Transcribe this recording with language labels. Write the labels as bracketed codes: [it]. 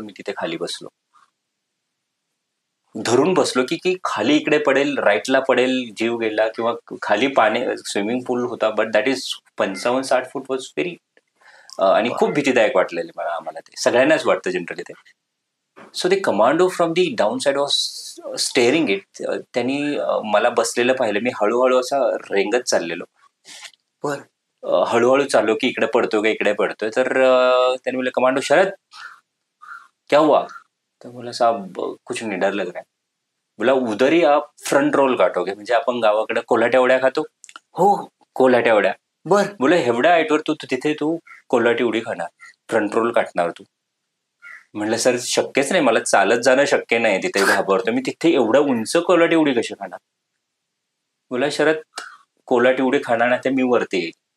[mr] मी तिथे खाली बसलो, धरून बसलो की खाली इकडे पडेल, राईटला पडेल, जीव गेला, किंवा खाली पाणी स्विमिंग पूल होता, [en] but that is 55-60 foot was very, [mr] आणि खूप भीतीदायक वाटलेले आम्हाला. ते सगळ्यांनाच वाटतं जनरली ते. [en] So the commando from the down side was steering it. [mr] त्यांनी मला बसलेलं पाहिलं. मी हळूहळू असा रेंगत चाललेलो, हळूहळू चाललो की इकडे पडतोय का इकडे पडतोय. तर त्यांनी बोलले, कमांडो शरद [hi] क्या हुआ? तर बोला, साहब कुछ नहीं, डर लग रहा है. बोला, उधर ही आप फ्रंट रोल काटोगे. [mr] म्हणजे आपण गावाकडे कोल्हाट्या उड्या खातो. हो, कोल्हाट्या उड्या. बर. बोला, एवढ्या हाईटवर तिथे तू कोल्हाटी उडी खाणार, फ्रंट रोल काटणार तू. म्हटलं, सर शक्यच नाही, मला चालत जाणं शक्य नाही, तिथे घाबरतो मी. तिथे एवढ्या उंच कोल्हाटी उडी कशी खाणार? बोला, शरद कोल्हाटी उडी खाणार नाही तर मी वरती येईल.